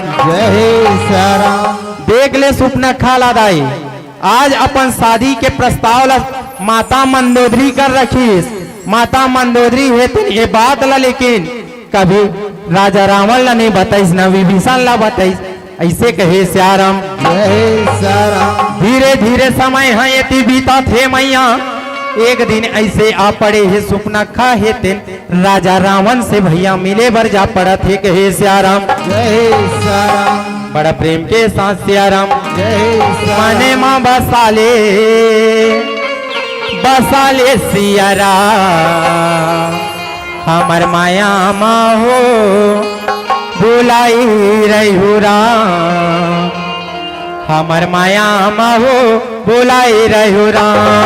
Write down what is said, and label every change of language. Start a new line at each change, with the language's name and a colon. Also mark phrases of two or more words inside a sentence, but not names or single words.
Chhattisgarhi: जय सियाराम। देख ले सुपनखा ला दाई आज अपन शादी के प्रस्ताव ला माता मंदोदरी कर रखीस। माता मंदोदरी है तो ये बात ला लेकिन कभी राजा रावण ला नहीं बताइस, न विभीषण ला बताइस, ऐसे कहे सियाराम। जय सियाराम। धीरे धीरे समय है ये बीता थे मैया, एक दिन ऐसे आ पड़े है सुपनखा है तेन राजा रावण से भैया मिले बर जा पड़ा थे कहे सियाराम। जय सियाराम। बड़ा प्रेम के साथ सियाराम। जय सियाराम। मने माँ बसाले बसाले सियाराम, हमर माया माँ हो बुलाई रही हो राम, हमर माया माँ हो बुलाई रही हो राम।